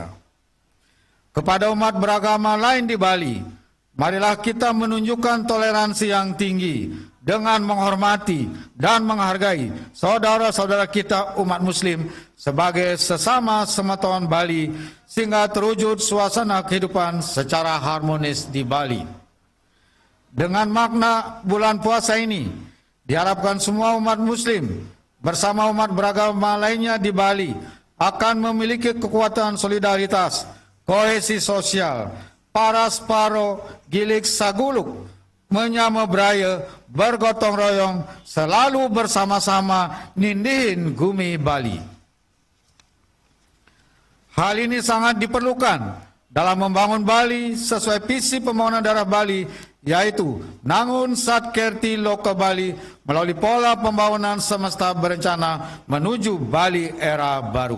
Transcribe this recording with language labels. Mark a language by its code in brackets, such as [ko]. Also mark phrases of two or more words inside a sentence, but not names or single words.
[id] Kepada umat beragama lain di Bali, marilah kita menunjukkan toleransi yang tinggi dengan menghormati dan menghargai saudara-saudara kita umat muslim sebagai sesama semeton Bali sehingga terwujud suasana kehidupan secara harmonis di Bali. Dengan makna bulan puasa ini, diharapkan semua umat muslim bersama umat beragama lainnya di Bali akan memiliki kekuatan solidaritas, kohesi sosial, [ban] paras paro, gilik saguluk, menyama braya, [id] bergotong royong, selalu bersama-sama [ban] nindihin gumi Bali. [id] Hal ini sangat diperlukan dalam membangun Bali sesuai visi pembangunan daerah Bali, yaitu Nangun Satkerti Loka Bali melalui pola pembangunan semesta berencana menuju Bali era baru.